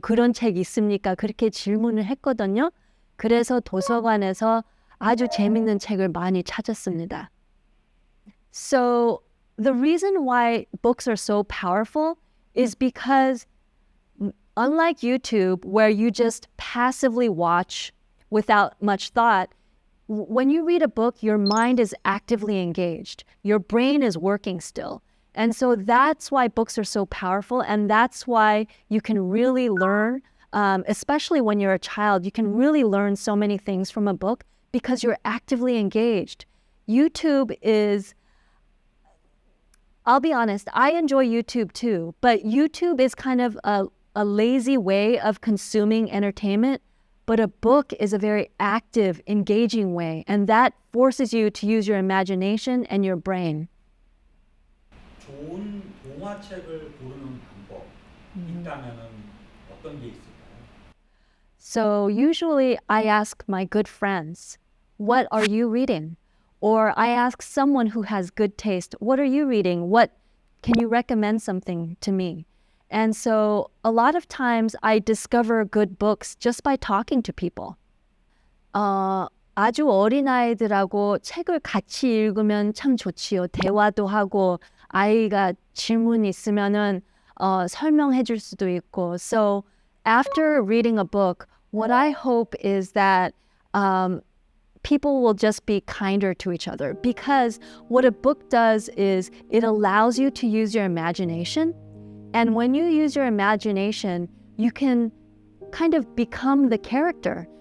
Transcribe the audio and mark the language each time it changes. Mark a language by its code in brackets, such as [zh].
[ko] 그런 책 있습니까? 그렇게 질문을 했거든요. 그래서 도서관에서 아주 재밌는 책을 많이 찾았습니다. [en] So the reason why books are so powerful is because unlike YouTube, where you just passively watch without much thought, when you read a book, your mind is actively engaged. Your brain is working still. And so that's why books are so powerful. And that's why you can really learn, especially when you're a child, you can really learn so many things from a book because you're actively engaged. YouTube is, I'll be honest, I enjoy YouTube too, but YouTube is kind of a lazy way of consuming entertainment, but a book is a very active, engaging way, and that forces you to use your imagination and your brain. [ko] 좋은 동화책을 고르는 방법 있다면은 어떤 게 있을까요? [en] So usually I ask my good friends, what are you reading? Or I ask someone who has good taste, what are you reading? Can you recommend something to me? And so a lot of times I discover good books just by talking to people. [ko] 아주 어린아이들하고 책을 같이 읽으면 참 좋지요. 대화도 하고 아이가 질문 있으면은 설명해 줄 수도 있고. [en] So after reading a book, what I hope is that people will just be kinder to each other, because what a book does is it allows you to use your imagination. And when you use your imagination, you can kind of become the character.